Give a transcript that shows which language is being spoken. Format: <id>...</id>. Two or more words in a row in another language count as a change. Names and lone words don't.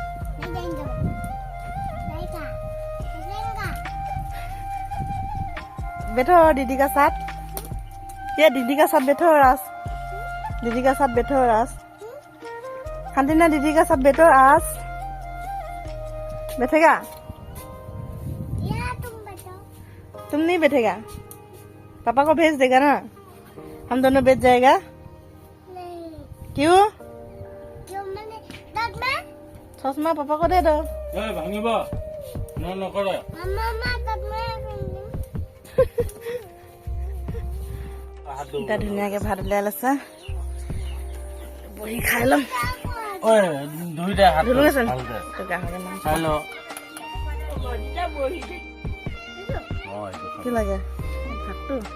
<hi>बैठो दीदी का साथ ये दीदी का साथ बैठो रास दीदी का साथ बैठो रास खाती ना दीदी का साथ बैठो रास बैठेगा तुम नहीं बैठेगा पापा को भेज देगा ना हम दोनों बैठ जाएगा क्यों चश्मा पापा को दे दो</hi> <as>ধুনীয়াকে ভাত উলিয়াই লৈছে বহি খাই লম কি লাগে ভাতটো</as>